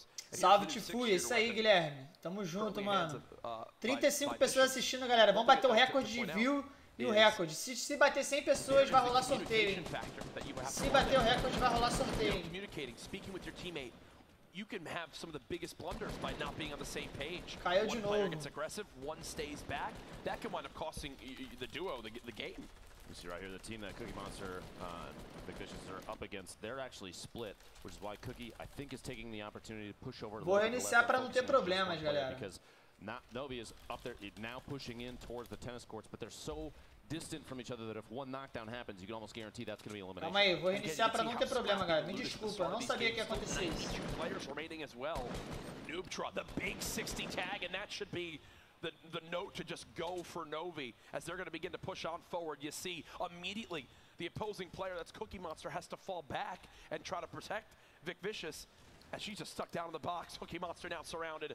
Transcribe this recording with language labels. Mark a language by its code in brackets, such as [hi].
[pt] Salve, Tfue, isso aí, Guilherme. Tamo junto, mano. 35 pessoas assistindo, galera. Vamos bater o recorde de view e o recorde. Se bater 100 pessoas, vai rolar sorteio, hein? Se bater o recorde, vai rolar sorteio, hein? [en] You can have some of the biggest blunders by not being on the same page. [pt] Caiu de novo. [en] One player gets aggressive, one stays back. That can wind up costing the duo the game. You see right here the team that Cookie Monster Big Vicious are up against. They're actually split, which is why Cookie I think is taking the opportunity to push over. [pt] Vou iniciar para não ter problemas, galera. [en] Because Novi is up there now pushing in towards the tennis courts, but they're so distant from each other that if one knockdown happens, you can almost guarantee that's going to be elimination. [pt] Calma aí, vou iniciar para não ter problema, galera. Me desculpa, eu não sabia que ia acontecer isso. [en] Players remaining as well. Noobtra, the big 60 tag, and that should be the note to just go for Novi as they're going to begin to push on forward. You see immediately the opposing player, that's Cookie Monster, has to fall back and try to protect Vic Vicious. As she's just stuck down in the box, Cookie Monster now surrounded.